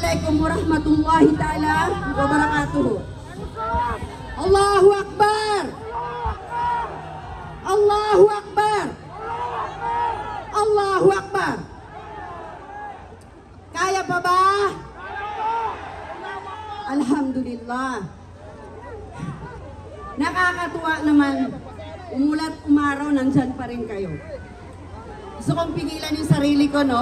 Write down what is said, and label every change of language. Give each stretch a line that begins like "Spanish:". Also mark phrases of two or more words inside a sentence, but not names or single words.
Arabic: عليكم ورحمة الله تعالى وبركاته. الله أكبر الله أكبر! الله أكبر!
Filipino: Kaya pa ba? Alhamdulillah. Nakakatuwa naman. Umulat umaraw, nandyan pa rin kayo. Gusto kong pigilan yung sarili ko, no?